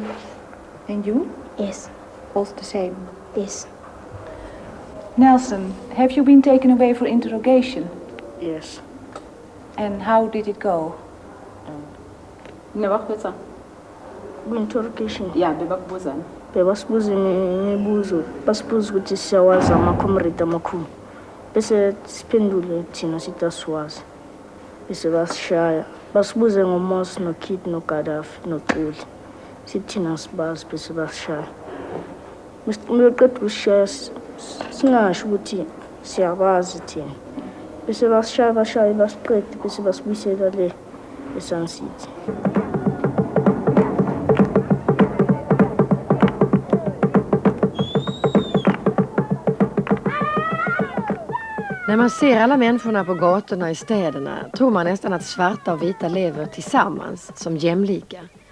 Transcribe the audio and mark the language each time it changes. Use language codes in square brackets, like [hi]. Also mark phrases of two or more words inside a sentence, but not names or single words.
[en] And you? Yes. Both the same? Yes. Nelson, have you been taken away for interrogation? Yes. And how did it go? Interrogation. Yeah, [zu] bebakubuzana. Bebasibuza imibuzo, basibuza ukuthi siyawazi ama-comrade amakhulu. Bese siphendule thina sithi asiwazi. Bese basishaya. Basibuze ngoMos, noKid, noGaddafi, noCuli. Sithi thina asibazi bese basishaya. Masiqeda ukushaya singasho ukuthi siyabazi thina. Bese basishaya basiqeda bese basibuyisela le eSun City. [sv] När man ser alla människorna på gatorna i städerna tror man nästan att svarta och vita lever tillsammans som jämlika.